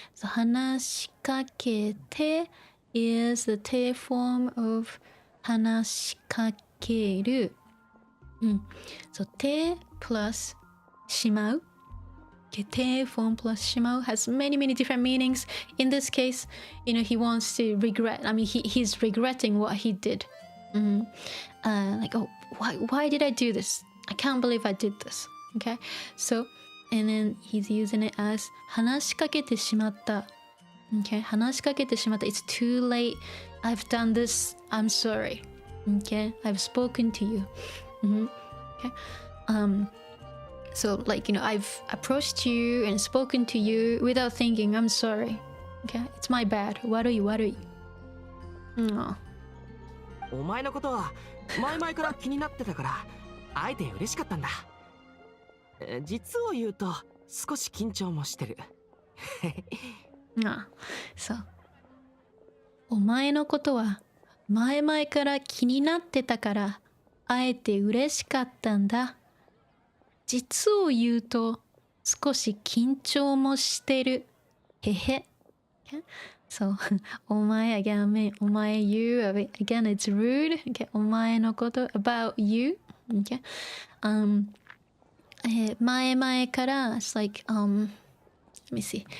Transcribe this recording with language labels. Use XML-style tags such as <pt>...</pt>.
<en>そう話しかけて is the te form of 話しかける。</en> <ja>そう、て plus しまう。</ja> <en>Okay, te form plus しまう has many different meanings. In this case, you know, he wants to regret. I mean, he's regretting what he did. Like, oh, why did I do this? I can't believe I did this. Okay, so, and then he's using it as</en> <ja>話しかけてしまった。</ja> <en>Okay,</en> <ja>話しかけてしまった。</ja> <en>It's too late. I've done this. I'm sorry. Okay, I've spoken to you. Okay. So like, you know, I've approached you and spoken to you without thinking. I'm sorry. Okay, it's my bad.</en> <ja>悪い悪い。お前のことは前々から気になってたから会えて嬉しかったんだ。実を言うと少し緊張もしてる。そう。お前のことは前々から気になってたから会えて嬉しかったんだ。実を言うと少し緊張もしてる。へへ。そう。</ja> <en>お前 again, お前 you again it's rude. Okay. お前のこと about you. Okay. 前々から it's like let me see.</en>